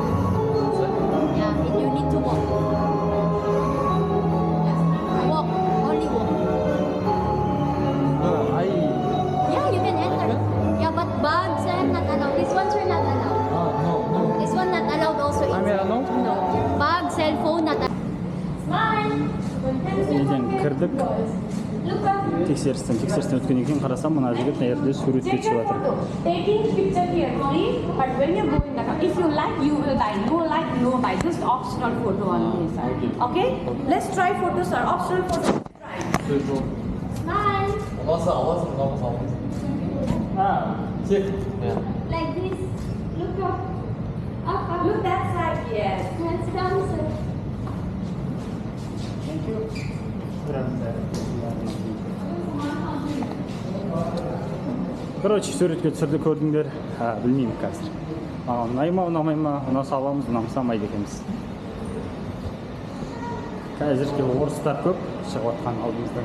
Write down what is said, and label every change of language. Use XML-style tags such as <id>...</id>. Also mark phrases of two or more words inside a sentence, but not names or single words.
<en>Yeah, you need to walk. Walk, only walk. Yeah, you can enter. Yeah, but bags and not allowed. This ones are not allowed. No. This one not allowed also inside. No. Bag, cell phone not allowed. Smile.</en> <kk>Неден кірдік. Тексерістен өткеннен кейін қарасам, мына жігіт жерде суретке түсіп жатыр.</kk> <en>Taking picture carefully, but when you go in the car, if you like, you will buy. No like, no buy. Just optional photo on this side. Okay? Let's try photo, sir. Optional photo. Try. Smile. Like this. Look up. Up. Look that side, yes. Hands down, sir. Thank you.</en> <kk>Короче, суретке түсірді көрдіңдер. Білмеймін қазір. Ұнай ма, ұнамай ма, ұнаса аламыз, ұнамаса алмайды екенбіз. Қазірге орыстар көп шығып жатқан алдымызда.</kk>